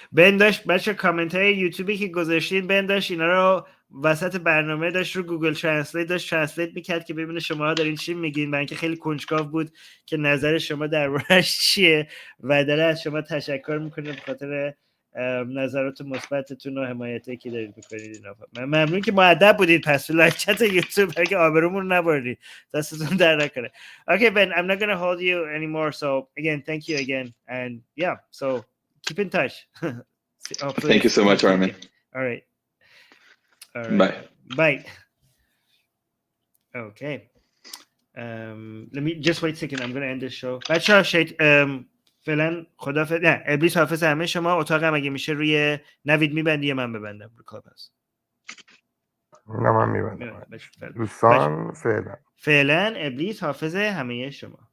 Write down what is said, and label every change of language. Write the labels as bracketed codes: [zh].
[fa] بن داشت بچه کامنت های یوتیوبی که گذاشتین، بن داشت اینا رو وسط برنامه داشت رو گوگل ترنسلیت داشت ترنسلیت میکرد که ببینه شما دارین چی میگین، برای اینکه خیلی کنجکاو بود که نظر شما دربارش چیه و داره از شما تشکر میکنه به خاطر نظرات مثبتتون و حمایتی که دارید میکنید. ممنون که مؤدب بودید پس تو لایو چت یوتیوب، اگه آبرومون نبردید دستتون در نکنه. [en] Okay, Ben, I'm not going to hold you anymore, so again thank you again, and yeah, so keep in touch. Thank you so much, Armin. All right. Bye. Okay. Let me just wait a second. I'm going to end this show. [fa] بچه‌ها فعلا خدافظ. نه، ابلیس حافظ همه شما. اتاقم اگه میشه روی نوید میبندی یا من ببندم رو کلاب هست؟ نه من میبندم. دوستان فعلا ابلیس حافظ همه شما.